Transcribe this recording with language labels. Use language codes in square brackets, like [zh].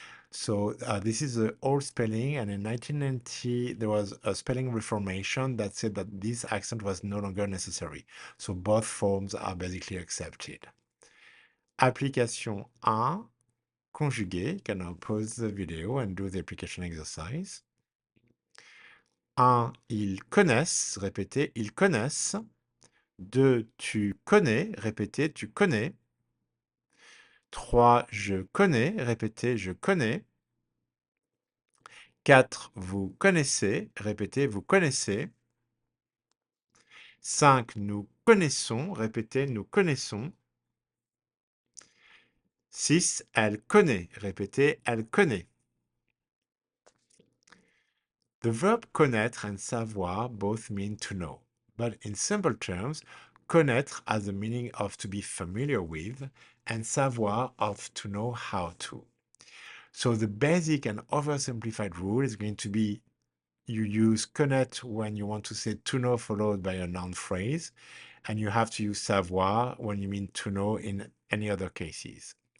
[en] So this is the old spelling, and in 1990 there was a spelling reformation that said that this accent was no longer necessary. So both forms are basically accepted. Application 1, conjugué. You can now pause the video and do the application exercise. [fr] 1, ils connaissent, répétez, ils connaissent. 2, tu connais, répétez, tu connais. 3, je connais, répétez, je connais. 4, vous connaissez, répétez, vous connaissez. 5, nous connaissons, répétez, nous connaissons. 6, elle connaît, répétez, elle connaît. [en] The verb connaître and savoir both mean to know, but in simple terms, connaître has the meaning of to be familiar with, and savoir of to know how to. So the basic and oversimplified rule is going to be you use connaître when you want to say to know followed by a noun phrase, and you have to use savoir when you mean to know in any other cases.